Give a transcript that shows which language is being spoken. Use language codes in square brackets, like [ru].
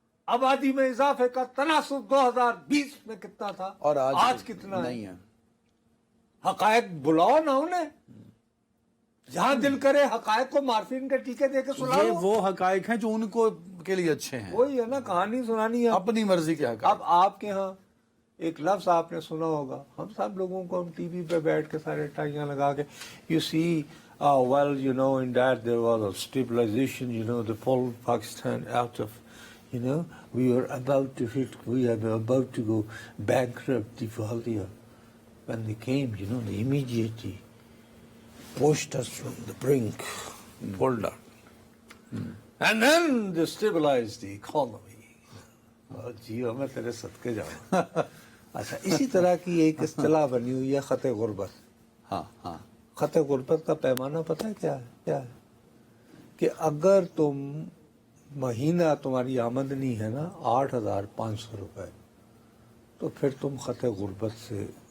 [hi] आबादी में इजाफे का तनासुब 2020 में कितना था और आज कितना नहीं है। हकायक बुलाओ ना उन्हें, जहां दिल करे हकायक को मार्फिन के टीके दे के ये सुनाओ। वो हकायक हैं जो उनको के लिए अच्छे हैं, वही है ना, कहानी सुनानी है। अपनी मर्जी के हकायक। अब आपके यहाँ एक लफ्ज आपने सुना होगा, हम सब लोगों को हम टीवी पे बैठ के सारे टाइयां लगा के, [en] You see well, you know, in that there was a stabilization, you know, the fall of Pakistan out of, you know, we were about to go bankrupt, defaultier. When they came, you know, they immediately pushed us from the brink, pulled out. And then they stabilized the economy. [hi] जियो मैं तेरे सदके जाऊँ। अच्छा, इसी तरह की एक इस्तिलाह बनी हुई है खत गुर्बत। हाँ हाँ, खत गुर्बत का पैमाना पता है क्या है कि अगर तुम महीना तुम्हारी आमदनी है ना 8,500 रुपए, तो फिर तुम खत गुर्बत से